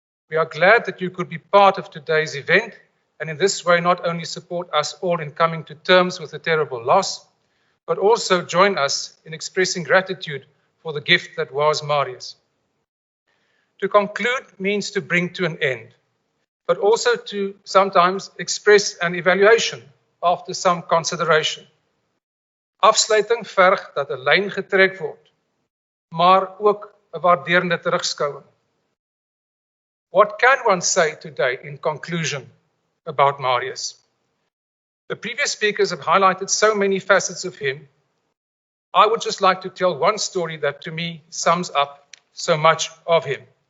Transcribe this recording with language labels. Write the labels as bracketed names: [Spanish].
[English] We are glad that you could be part of today's event, and in this way not only support us all in coming to terms with the terrible loss, but also join us in expressing gratitude for the gift that was Marius. To conclude means to bring to an end, but also to sometimes express an evaluation after some consideration. [Afrikaans] Afsluiting verg dat 'n lyn getrek word, maar ook 'n waarderende terugskouing. [English] What can one say today in conclusion about Marius? The previous speakers have highlighted so many facets of him. I would just like to tell one story that to me sums up so much of him.